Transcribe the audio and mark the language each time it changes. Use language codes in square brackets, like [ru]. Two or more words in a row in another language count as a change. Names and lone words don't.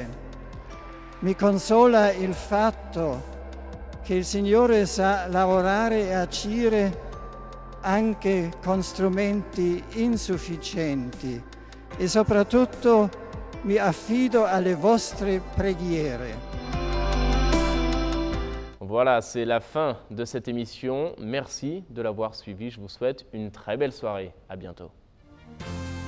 [it] Mi consola il fatto che il Signore sa lavorare e agire anche con strumenti insufficienti e soprattutto mi affido alle vostre preghiere. [fr] Voilà, c'est la fin de cette émission. Merci de l'avoir suivi. Je vous souhaite une très belle soirée. À bientôt.